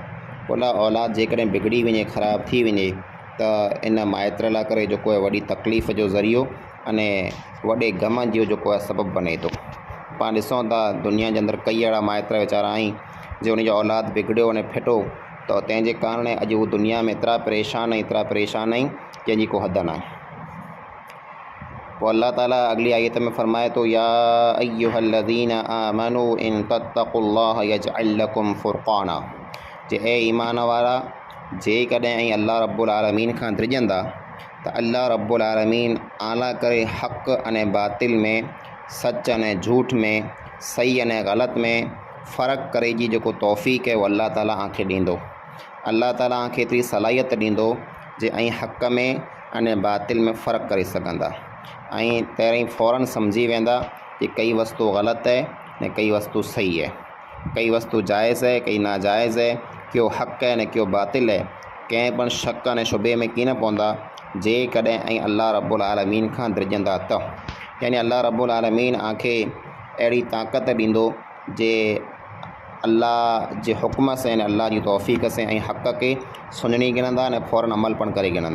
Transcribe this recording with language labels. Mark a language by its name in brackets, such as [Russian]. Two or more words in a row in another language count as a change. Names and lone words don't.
[Sindhi] भला औलाद जेकॾहिं बिगड़ी वञे, ख़राबु थी वञे, त इन माइत्र लाइ करे जेको आहे वॾी तकलीफ़ जो ज़रियो अने वॾे ग़म जो जेको आहे सबबु बने थो। पाण ॾिसूं था दुनिया जे अंदरि कई अहिड़ा माइत्र वीचारा आहिनि जे उनजो औलाद बिगड़ियो अने फिटो, त तंहिंजे कारण अॼु उहो दुनिया में एतिरा परेशान आहिनि जंहिंजी को हद न आहे। पोइ अल्लाह ताला अगली आयत में फरमाए थो, [Arabic] يا أيها الذين آمنوا إن تتقوا الله يجعل لكم فرقانا, [Sindhi] जे ए ईमान वारा जेकॾहिं ऐं [Arabic] الله رب العالمين [Sindhi] खां डिॼंदा त [Arabic] الله رب العالمين [Sindhi] आला करे हक़ अने बातिल में, सच अने झूठ में, सही अने ग़लति में फ़र्क़ु करे जी जेको तौफ़ीक़ आहे उहो अल्लाह ताला आंखे ॾींदो। अल्लाह ताला आंखे एतिरी सलाहियत ॾींदो जे ऐं हक़ में अने बातिल में फ़र्क़ु करे सघंदा, ऐं पहिरीं फ़ौरन सम्झी वेंदा कि कई वस्तु ग़लति आहे ने कई वस्तु सही आहे, कई वस्तु जाइज़ है कई नाजाइज़ है, क्यों हक़ है ने क्यों बातिल है। कंहिं पण शक अने शुबे में कीन पवंदा जेकॾहिं ऐं [Arabic] الله رب العالمين [Sindhi] खां डिॼंदा त, यानी [Arabic] الله رب العالمين [Sindhi] आंखे अहिड़ी ताक़त ॾींदो जे अल्लाह जे हुक्म से ऐं अल्लाह जी तौफ़ीक़ से ऐं हक़ खे सुञणी गिणंदा अने फ़ौरन अमल पण करे गिणंदा।